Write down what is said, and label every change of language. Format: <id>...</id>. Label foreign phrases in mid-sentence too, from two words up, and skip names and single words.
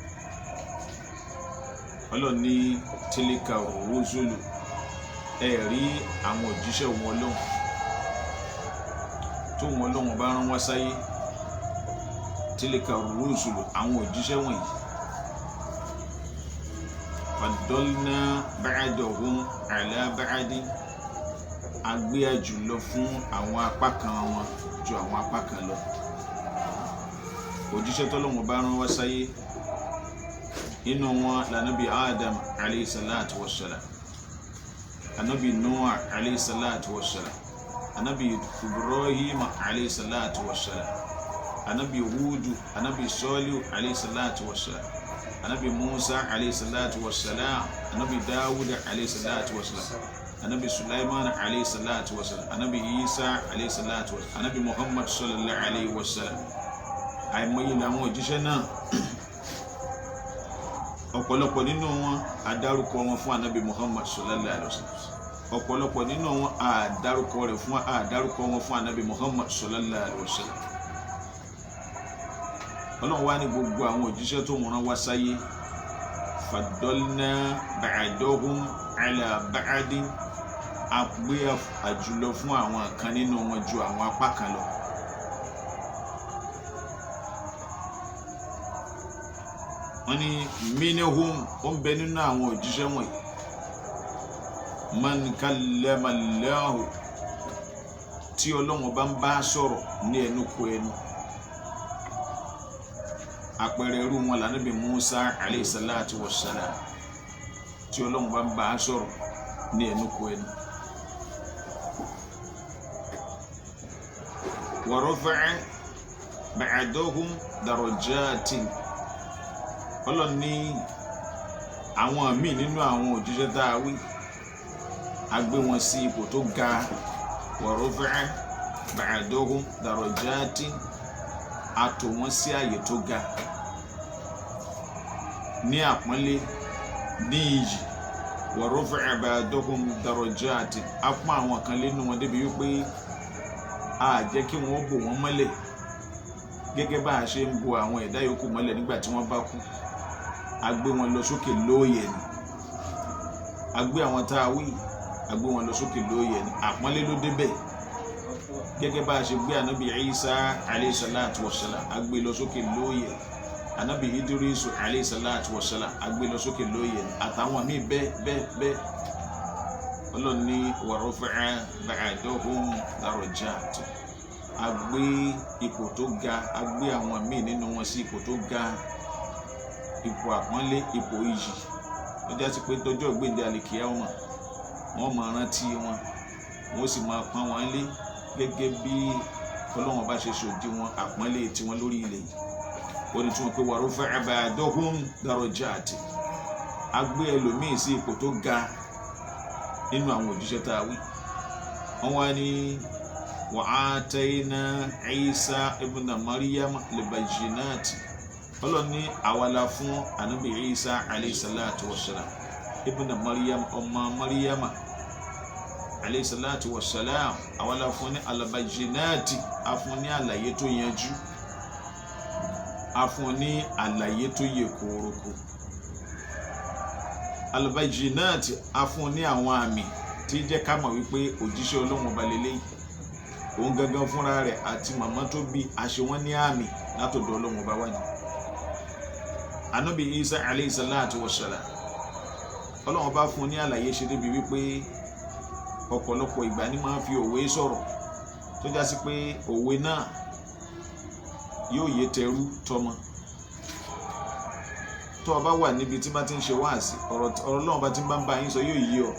<yo>Ọlọ́run ní</yo> <ar>تلك الرسل</ar> <yo>rí àwọn òjíṣẹ́ wọn Ọlọ́run tó wọn Ọlọ́run bá rán wá sáyé</yo> <ar>تلك الرسل</ar> <yo>àwọn òjíṣẹ́ wọ̀nyí</yo> <ar>فضلنا بعضهم على بعض</ar> <yo>agbé àjùlọ fún àwọn apá kan wọn ju àwọn apá kan lọ. Òjíṣẹ́ tọ́lọ́run bá rán wá sáyé inú wọn lànàbí Adam</yo> <ar>عليه الصلاة والسلام, ànábì Noah عليه الصلاة والسلام, ànábì Ibrahim عليه الصلاة والسلام, ànábì Hudu, ànábì Solihu عليه الصلاة والسلام, ànábì Musa عليه الصلاة والسلام, ànábì Dawud عليه الصلاة والسلام, ànábì Sulaiman عليه الصلاة والسلام, ànábì Isa عليه الصلاة والسلام, ànábì Muhammad صلى الله عليه وسلم.</ar> <yo>Àìmọye làwọn òjíṣẹ́ náà, ọ̀pọ̀lọpọ̀ nínú wọn adárúkọ wọn fún ànábì Muhammad</yo> <ar>صلى الله عليه وسلم.</ar> <yo>ọ̀pọ̀lọpọ̀ nínú wọn àdárúkọ wọn fún Ànábì Muhammad</yo> <ar>صلى الله عليه وسلم.</ar> <yo>Ọlọ́run wá ní gbogbo àwọn òjíṣẹ́ tó rán wá sáyé</yo> <ar>فضلنا بعضهم على بعض,</ar> <yo>a gbé àjùlọ fún àwọn kan nínú wọn ju àwọn apá kan lọ. wọ́n ní minhum ó ń bẹ nínú àwọn òjíṣẹ́ wọ̀nyí</yo> <ar>من كلم الله,</ar> <yo>tí Ọlọ́run bá ń bá sọ̀rọ̀ ní ẹnu kò ẹnu. àpẹẹrẹ irú wọn l'Ànábì Musa</yo> <ar>عليه الصلاة والسلام,</ar> <yo>tí Ọlọ́run bá ń bá sọ̀rọ̀ ní ẹnu kò ẹnu.</yo> <ar>ورفع بعضهم درجات,</ar> <yo>Ọlọ́run ní àwọn míì nínú àwọn òjíṣẹ́ tá a wí a gbé wọn sí ipò tó ga.</yo> <ar>ورفع بعضهم درجات,</ar> <yo>a tò wọ́n sí àyè tó ga ní àpọ́nlé ní iyì.</yo> <ar>ورفع بعضهم درجات,</ar> <yo>a pọ́n àwọn kan lẹ́nu wọn débi wípé a jẹ́ kí wọ́n bò wọ́n mọ́lẹ̀ gẹ́gẹ́ bá a ṣe ń bo àwọn ẹ̀dá yòókù mọ́lẹ̀ nígbà tí wọ́n bá kú. a gbé wọn lọ sókè lóòyẹ̀ ni, a gbé àwọn tá a wí a gbé wọn lọ sókè lóòyẹ̀ ni, àpọ́nlé ló débẹ̀. gẹ́gẹ́ bá a ṣe gbé Ànábì Isa</yo> <ar>عليه الصلاة والسلام</ar> <yo>a gbé lọ sókè lóòyẹ̀, Ànábì Idris</yo> <ar>عليه الصلاة والسلام</ar> <yo>a gbé lọ sókè lóòyẹ̀ ni, àtàwọn míì bẹ́ẹ̀. Ọlọ́run ní</yo> <ar>ورفع بعضهم درجات,</ar> <yo>a gbé ipò tó ga, a gbé àwọn míì nínú wọn sí ipò tó ga, ipò àpọ́nlé, ipò iyì. ó jásí pé tọjọ́ ìgbéǹde àlìkìyámà wọ́n máa rántí wọn, wọ́n sì máa pọ́n wọn lé gẹ́gẹ́ bí Ọlọ́run bá ṣe ṣòdì wọn àpọ́nlé tiwọn lórí ilẹ̀ yìí. ó ní tí wọ́n pé</yo> <ar>ورفع بعضهم درجات,</ar> <yo>a gbé ẹlòmíì sí ipò tó ga nínú àwọn òjíṣẹ́ tá a wí. wọ́n wá ní</yo> <ar>وآتينا عيسى ابن مريم البينات,</ar> <yo>Ọlọ́run ní àwa la fún Ànábì Isa</yo> <ar>عليه الصلاة والسلام</ar> <yo>ibn Maryam, ọmọ Maryama</yo> <ar>عليه الصلاة والسلام,</ar> <yo>àwa la fún ní al-bayyinati, a fún ní àlàyé tó yanjú, a fún ní àlàyé tó yẹ kórókó. Al-bayyinati, a fún ní àwọn àmì tí jẹ́ ká mọ̀ wípé òjíṣẹ́ Ọlọ́run ọba lélẹ́yìí. òun gangan fúnra rẹ̀ àti màmá tó bí àṣẹ wọn ní àmì látọ̀dọ̀ Ọlọ́run ọba wá ní.</yo> <ar>Ànábì Isa عليه الصلاة والسلام,</ar> <yo>Ọlọ́run ọba fún ní àlàyé ṣe débi wípé ọ̀pọ̀lọpọ̀ ìgbà ni máa ń fi òwe sọ̀rọ̀ tó já sí pé òwe náà yóò yé tẹrú tọmọ. tó o bá wà níbi tí bá ti ń ṣe wáàsí, ọ̀rọ̀ Ọlọ́run bá ti ń bá yín sọ yóò yí ọ.</yo>